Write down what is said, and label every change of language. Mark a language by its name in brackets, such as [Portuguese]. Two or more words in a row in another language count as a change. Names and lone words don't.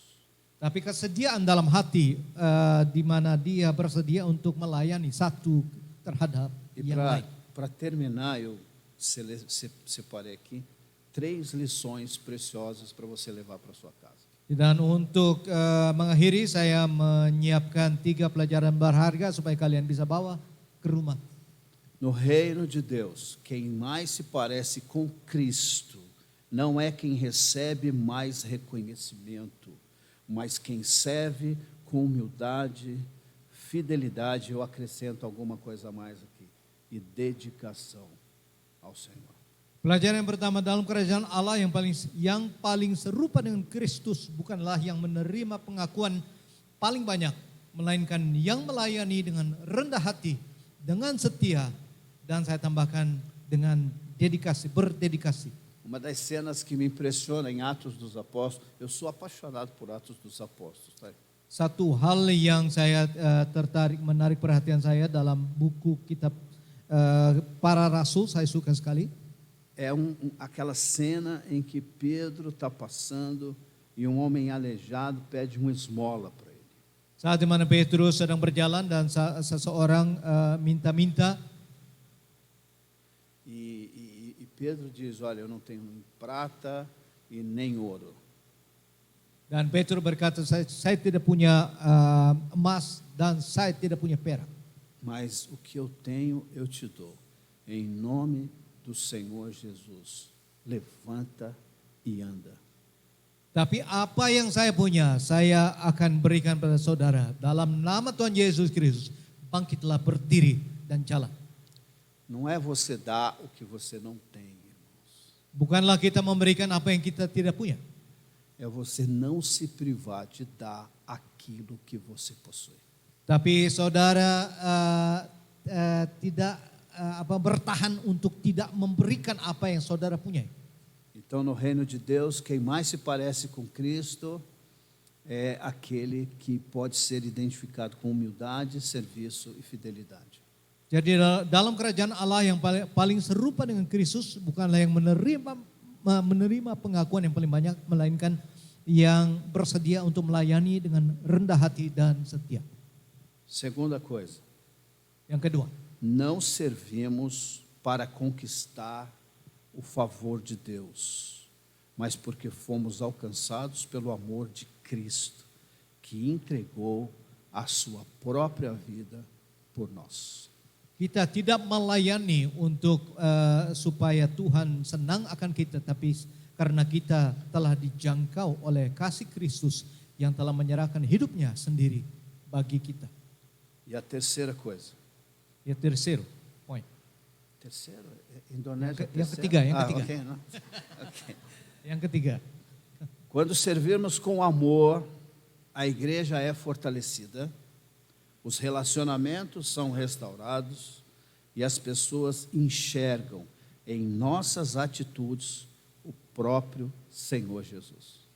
[Indonesian] Tapi kesediaan dalam hati di mana dia bersedia untuk melayani satu terhadap yang lain. [Portuguese] Para terminar, eu separei aqui 3 lições preciosas para você levar para sua casa. [Indonesian] Dan untuk mengakhiri saya menyiapkan 3 pelajaran berharga supaya kalian bisa bawa ke rumah. [Portuguese] No reino de Deus, quem mais se parece com Cristo não é quem recebe mais reconhecimento, mas quem serve com humildade, fidelidade, eu acrescento alguma coisa a mais aqui, e dedicação ao Senhor. [Indonesian] Pelajaran yang pertama, dalam kerajaan Allah yang paling serupa dengan Kristus bukanlah yang menerima pengakuan paling banyak, melainkan yang melayani dengan rendah hati, dengan setia, dan saya tambahkan dengan berdedikasi. [Portuguese] Uma das cenas que me impressiona em Atos dos Apóstolos, eu sou apaixonado por Atos dos Apóstolos. Tá? [Indonesian] Satu hal yang saya menarik perhatian saya dalam buku kitab para rasul, saya suka sekali. [Portuguese] É aquela cena em que Pedro está passando e um homem aleijado pede uma esmola para ele. [Indonesian] Saat di mana Petrus sedang berjalan dan seseorang minta-minta. [Portuguese] E Pedro diz, olha, eu não tenho nem prata e nem ouro. [Indonesian] Dan Petrus berkata, saya tidak punya emas dan saya tidak punya perak. [Portuguese] Mas o que eu tenho, eu te dou. Em nome do Senhor Jesus, levanta e anda. [Indonesian] Tapi apa yang saya punya, saya akan berikan pada saudara. Dalam nama Tuhan Yesus Kristus, bangkitlah, berdiri dan jalan. [Portuguese] Não é você dar o que você não tem, irmãos. [Indonesian] Bukanlah kita memberikan apa yang kita tidak punya. [Portuguese] É você não se privar de dar aquilo que você possui. [Indonesian] Tapi saudara tidak bertahan untuk tidak memberikan apa yang saudara punya. [Portuguese] Então, no reino de Deus, quem mais se parece com Cristo é aquele que pode ser identificado com humildade, serviço e fidelidade. [Indonesian] Jadi dalam kerajaan Allah yang paling serupa dengan Kristus bukanlah yang menerima pengakuan yang paling banyak, melainkan yang bersedia untuk melayani dengan rendah hati dan setia. [Portuguese] Segunda coisa, [Indonesian] Yang kedua, [Portuguese] não servimos para conquistar o favor de Deus, mas porque fomos alcançados pelo amor de Cristo, que entregou a sua própria vida por nós. [Indonesian] kita tidak melayani untuk supaya Tuhan senang akan kita, tapi karena kita telah dijangkau oleh kasih Kristus yang telah menyerahkan hidupnya sendiri bagi kita. [Portuguese] E a terceira coisa. Ya terceiro, poin. Terceiro? Indonésia. [Indonesian] Yang ketiga. [Portuguese] Okay, não? Okay. [Indonesian] Yang ketiga, [Portuguese] Quando servirmos com amor, a igreja é fortalecida, os relacionamentos são restaurados e as pessoas enxergam em nossas atitudes o próprio Senhor Jesus.